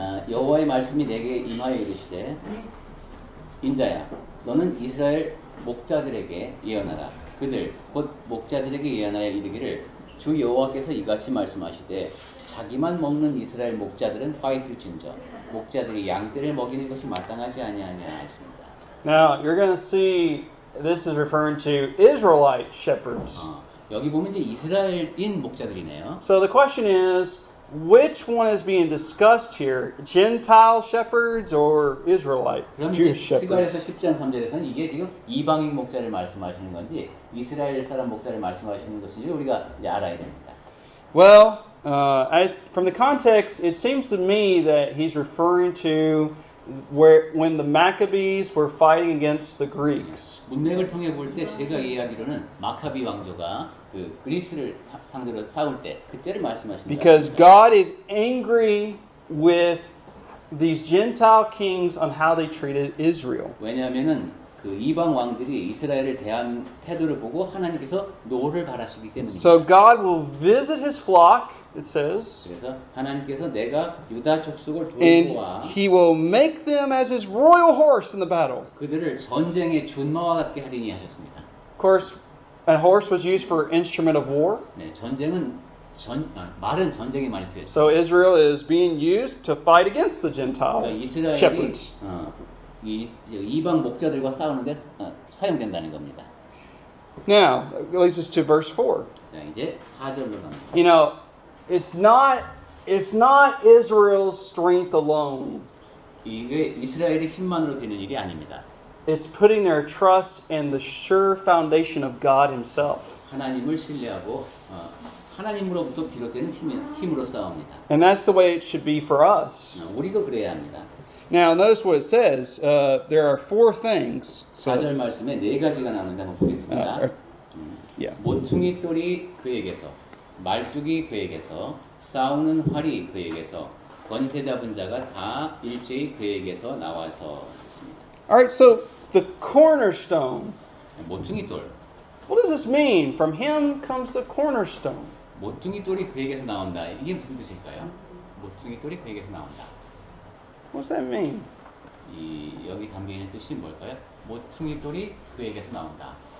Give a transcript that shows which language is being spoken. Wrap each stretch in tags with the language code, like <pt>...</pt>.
<ko>여호와의 말씀이 내게 임하여 이르시되 인자야 너는 이스라엘 목자들에게 예언하라. 그들 곧 목자들에게 예언하여 이르기를 주 여호와께서 이같이 말씀하시되 자기만 먹는 이스라엘 목자들은 화 있을진저 목자들이 양떼를 먹이는 것이 마땅하지 아니하냐 하십니다.</ko> <en>Now, you're going to see this is referring to Israelite shepherds.</en> <ko>여기 보면 이제 이스라엘인 목자들이네요.</ko> <en>So the question is, which one is being discussed here? Gentile shepherds or Israelite</en> <ko>그럼</ko> <en>Jewish</en> <ko>이제 스가랴서</ko> <en>shepherds?</en> <ko>10장 3절에서는 이게 지금 이방인 목자를 말씀하시는 건지 이스라엘 사람 목자를 말씀하시는 것인지 우리가 이제 알아야 됩니다.</ko> <en>Well, from the context, it seems to me that he's referring to when the Maccabees were fighting against the Greeks.</en> <ko>문맥을 통해 볼 때 제가 이해하기로는 마카비 왕조가 그 그리스를 상대로 싸울 때 그때를 말씀하시는 것</ko> <en>Because</en> <ko>같습니다.</ko> <en>God is angry with these Gentile kings on how they treated Israel.</en> <ko>왜냐하면은 그 이방 왕들이 이스라엘을 대하는 태도를 보고 하나님께서 노를 바라시기 때문입니다.</ko> <en>So God will visit his flock, it says,</en> <ko>그래서 하나님께서 내가 유다 족속을</ko> <en>and</en> <ko>돌보아</ko> <en>he will make them as his royal horse in the battle.</en> <ko>그들을 전쟁의 준마와 같게 하리니 하셨습니다.</ko> <en>Of course, a horse was used for instrument of war.</en> <ko>네, 전쟁은 말은 전쟁에 많이 쓰였죠.</ko> <en>So Israel is being used to fight against the Gentile</en> <ko>그러니까 이스라엘이</ko> <en>shepherds.</en> <ko>이방 목자들과 싸우는데 사용된다는 겁니다.</ko> <en>Now, it leads us to verse 4.</en> <ko>자, 이제 4절로 갑니다.</ko> <en>You know, it's not Israel's strength alone.</en> <ko>이게 이스라엘의 힘만으로 되는 일이 아닙니다.</ko> <en>It's putting their trust in the sure foundation of God himself.</en> <ko>하나님을 신뢰하고 하나님으로부터 비롯되는 힘으로 싸웁니다.</ko> <en>And that's the way it should be for us.</en> <ko>우리도 그래야 합니다.</ko> <en>Now notice what it says. There are four things.</en> <ko>4절 말씀에 네 가지가 나오는데 한번 보겠습니다.</ko> <en>Yeah.</en> <ko>모퉁이 돌이 그에게서, 말뚝이 그에게서, 싸우는 활이 그에게서, 권세 잡은 자가 다 일제히 그에게서 나와서 있습니다.</ko> <en>All right. So the cornerstone.</en> <ko>모퉁이 돌.</ko> <en>What does this mean? From him comes the cornerstone.</en> <ko>모퉁이 돌이 그에게서 나온다. 이게 무슨 뜻일까요? 모퉁이 돌이 그에게서 나온다.</ko> <en>What does that mean?</en> <ko>여기 담겨 있는 뜻이 뭘까요? 모퉁이 돌이 그에게서 나온다.</ko>